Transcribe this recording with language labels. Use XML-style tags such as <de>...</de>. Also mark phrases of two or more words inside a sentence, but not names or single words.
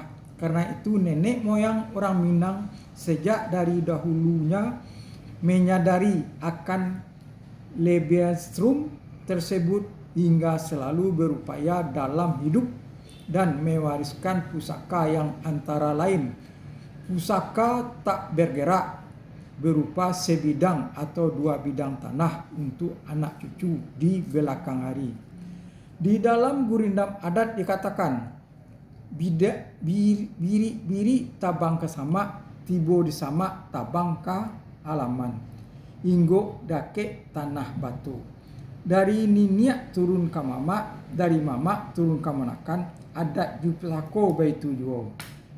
<id>Karena itu nenek moyang orang Minang sejak dari dahulunya menyadari akan Lebensraum tersebut hingga selalu berupaya dalam hidup dan mewariskan pusaka yang antara lain pusaka tak bergerak berupa sebidang atau 2 bidang tanah untuk anak cucu di belakang hari. Di dalam gurindam adat dikatakan,</id> <min>biri tabang ke samak, tibo di samak tabang ke halaman, inggo dake tanah batu. Dari niniak turun ke mamak, dari mamak turun ke manakan, adat juplako baitu juo.</min>